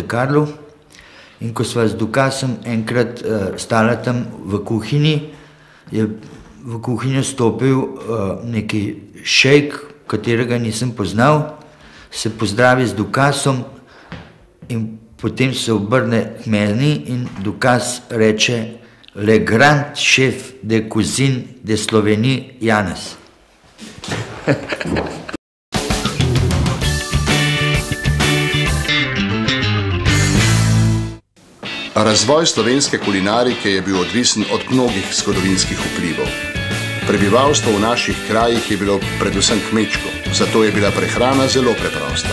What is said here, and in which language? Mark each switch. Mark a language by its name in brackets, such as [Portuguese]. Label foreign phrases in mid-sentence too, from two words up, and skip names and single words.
[Slovenian] Carlu in ko sva z Ducasom enkrat stala tam v kuhinji, je v kuhinjo stopil neki šejk, katerega nisem poznal, se pozdravi z Ducasom in potem se obrne k meni in Ducas reče: [French] Le grand chef de cuisine de Slovenije, Janez. [Slovenian] Razvoj slovenske kulinarike je bil odvisen od mnogih zgodovinskih vplivov. Prebivalstvo v naših krajih je bilo predvsem kmečko, zato je bila prehrana zelo preprosta.